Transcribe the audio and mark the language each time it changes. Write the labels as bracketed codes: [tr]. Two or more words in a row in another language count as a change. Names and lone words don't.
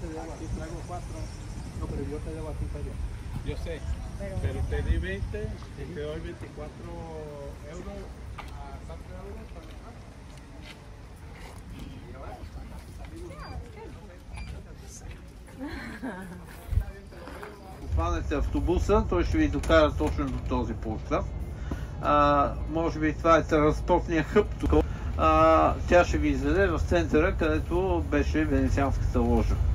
[es] aquí traigo 4. No, pero yo te debo a ti feria. Yo sé, pero te di 20 y te doy 24 euros a 4 euros para dejar. [bg] Хванете автобуса, той ще ви докара точно до този полуостров. Може би това е транспортния хъб тук. Тя ще ви изведе в центъра, където беше венецианската ложа.